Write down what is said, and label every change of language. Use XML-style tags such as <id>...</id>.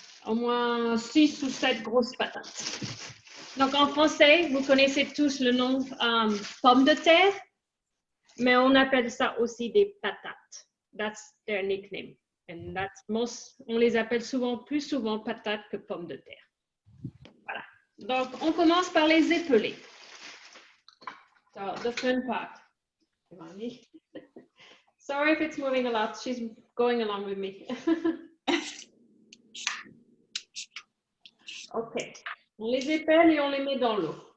<fr>Au moins 6 ou 7 grosses patates. Donc, en français, vous connaissez tous le nom pommes de terre, mais on appelle ça aussi des patates.</fr> <en>That's their nickname. And that's</en> <fr>on les appelle plus souvent patates que pommes de terre. Voilà. Donc, on commence par les épeler.</fr> <en>So, the fun part. Sorry if it's moving a lot. She's going along with me. OK.</en> <fr>On les épelle et on les met dans l'eau.</fr>